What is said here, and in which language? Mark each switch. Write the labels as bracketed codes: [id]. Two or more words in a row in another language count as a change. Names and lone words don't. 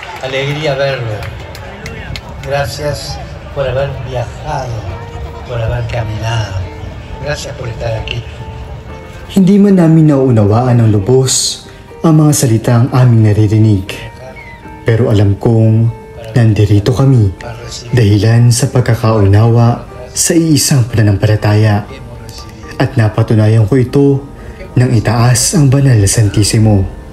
[es] alegría verlo. Gracias por haber viajado, por haber caminado. Gracias por estar aquí. [tl] Hindi man namin nauunawaan ng lubos ang mga salitang aming naririnig. Pero alam kong nandirito kami dahilan sa pagkakaunawa sa iisang pananampalataya. At napatunayan ko ito nang itaas ang banal na Santisimo.